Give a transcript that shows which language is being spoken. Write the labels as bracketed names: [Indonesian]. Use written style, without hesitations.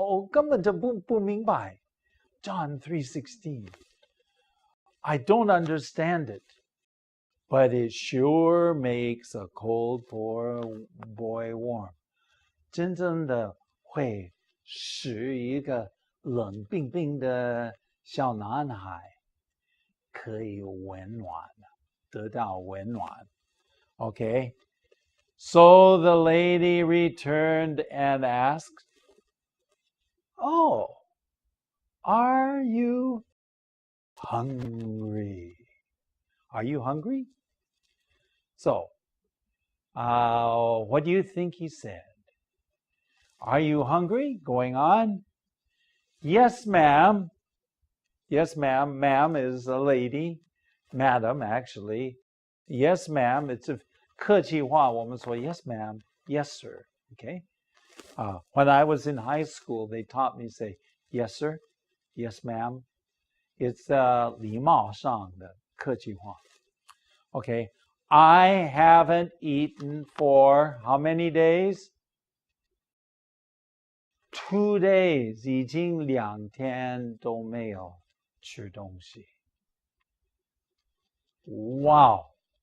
[Chinese] 根本就不明白 John 3:16. [English] I don't understand it. But it sure makes a cold boy warm. [Chinese] 真正的会使一个冷冰冰的小男孩可以温暖，得到温暖。 [English] Okay? So the lady returned and asked, Oh, are you hungry? Are you hungry? So, what do you think he said? Are you hungry? Going on. Yes, ma'am. Yes, ma'am. Ma'am is a lady. Madam, actually. Yes, ma'am. It's a [Chinese] 客气话我们说 [English] yes, ma'am. Yes, sir. Okay? When I was in high school, they taught me to say yes, sir. Yes, ma'am. It's [Chinese] 礼貌上的客气话. [English] Okay. I haven't eaten for how many days? 2 days. [Chinese] 已经2天都没有吃东西. [English] Wow.